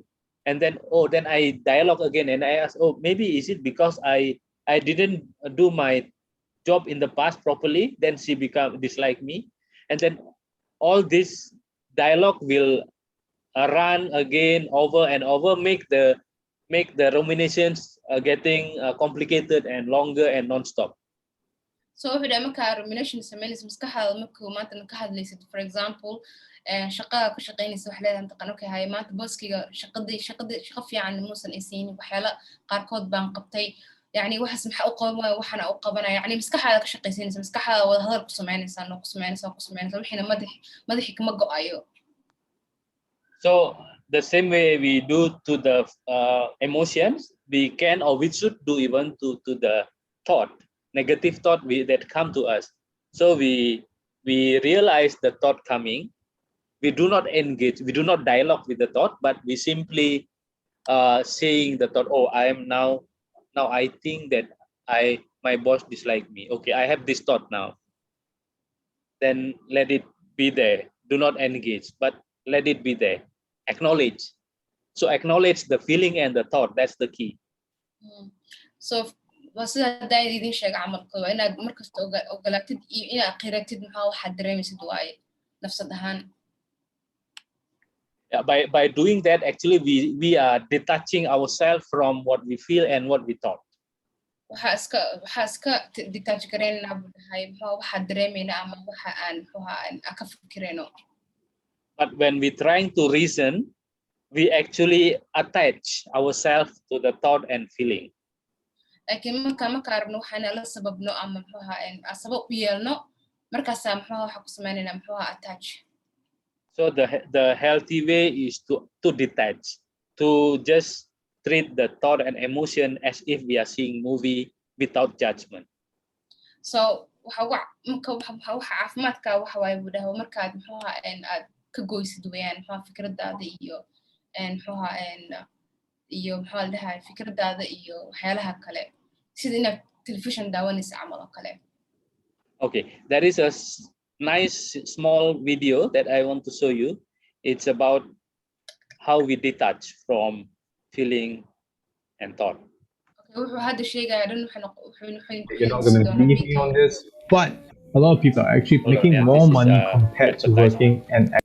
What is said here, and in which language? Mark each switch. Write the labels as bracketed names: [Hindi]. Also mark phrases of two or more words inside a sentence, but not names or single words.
[English] And then, then I dialogue again and I ask, maybe is it because I didn't do my job in the past properly, then she dislike me. And then all this dialogue will run again over and over, make the ruminations getting complicated and longer and non-stop. [Somali] So wuxuu dhahay markaa rumination samaynaysa maskaxdaada markuu maanta ka hadlaysid [English] for example [Somali] shaqada ku shaqaynaysa wax leedahay taqaan okay hay maanta booskiga shaqo fiican muusan aysiinin waxyaala qaarkood baan qabtay yani waxaas maxaa u qabanaya waxana u qabanaya yani maskaxdaada ka shaqaysanaysa maskaxdaada wada hadal ku samaynaysa wixina madaxi kama go'ayo. [English] So the same way we do to the emotions, we can or we should do even to the thought, negative thought that come to us. So we realize the thought coming. We do not engage, we do not dialogue with the thought, but we simply saying the thought, I am now I think that my boss dislike me. Okay, I have this thought now. Then let it be there. Do not engage, but let it be there. Acknowledge. So acknowledge the feeling and the thought. That's the key. [Somali] So sida hadaa idin sheega camalka waa inaad markasta ogolaatid iyo inaad qiratid maxaa waxaad dareemaysid waaye nafsad ahaan. [English] Yeah, by doing that, actually we are detaching ourselves from what we feel and what we thought. [Somali] waxaa iska detach garayna budahay maxaa waxaad dareemayna ama waxa aan ka fikirayno. [English] But when we trying to reason, we actually attach ourselves to the thought and feeling. [Somali] Laakiin marka aragno waxaan la sababno ama maxaa sabab u yeelno markaas maxaa waxa ku sameynayna maxaa attach. [English] So the healthy way is to detach, to just treat the thought and emotion as if we are seeing movie without judgment. [Somali] So waxa caafimaadka waxa way budahay markaad maxaa aad ka goysid weeyaan maxaa fikradaada iyo maxaa la dhahay fikradaada iyo waxyaalaha kale sida inaad television daawanaysa camal oo kale. [English] Okay, there is a nice small video that I want to show you. It's about how we detach from feeling and thought. You're not going to believe me on this, but a lot of people are actually making more money compared to working and.